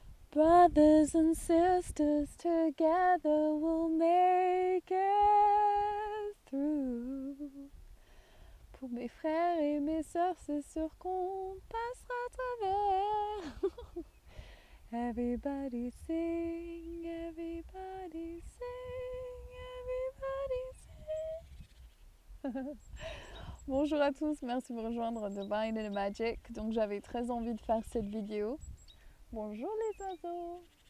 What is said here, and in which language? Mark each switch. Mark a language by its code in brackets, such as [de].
[en] Brothers and sisters, together we'll make it through. [fr] Pour mes frères et mes sœurs, c'est sûr qu'on passera à travers. [en] Everybody sing, everybody sing, everybody sing. [fr] Bonjour à tous, merci de me rejoindre de Divine and Magic. Donc j'avais très envie de faire cette vidéo. Bonjour les oiseaux.